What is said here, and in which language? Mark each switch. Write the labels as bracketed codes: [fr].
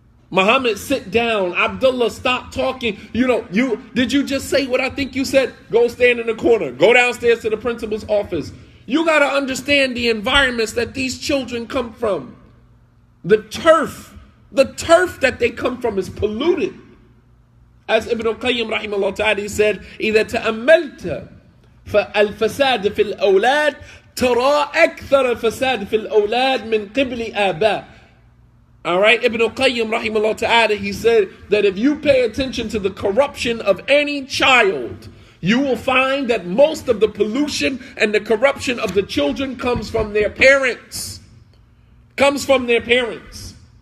[en] Muhammad, sit down. Abdullah, stop talking. Did you just say what I think you said? Go stand in the corner. Go downstairs to the principal's office. You got to understand the environments that these children come from. The turf that they come from is polluted. As Ibn al-Qayyim rahimahullah ta'ala said, [ar] إِذَا تَأَمَّلْتَ فَالْفَسَادِ فِي الْأَوْلَادِ تَرَى أَكْثَرَ الْفَسَادِ فِي الْأَوْلَادِ مِنْ قِبْلِ آبَاءِ. [en] All right, Ibn al-Qayyim rahimahullah ta'ala, he said that if you pay attention to the corruption of any child, you will find that most of the pollution and the corruption of the children comes from their parents. Comes from their parents.